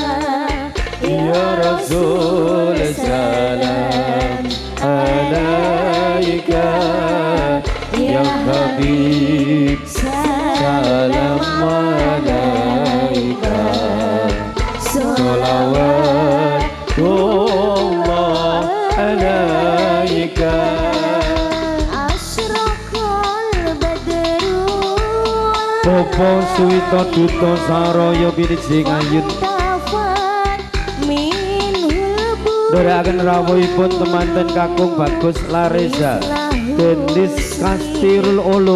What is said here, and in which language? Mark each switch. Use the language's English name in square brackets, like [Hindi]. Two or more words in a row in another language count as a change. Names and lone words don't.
[Arabic] يا رسول سلام عليك يا حبيب سلام عليك صلوات الله عليك. أشرق البدر [Javanese] Bapak Suwito Duto Saraya Birijing Ayun tafat minhul bu dherekaken rawuhipun temanten kakung Bagus Lareza Dendis Kastirul Ulum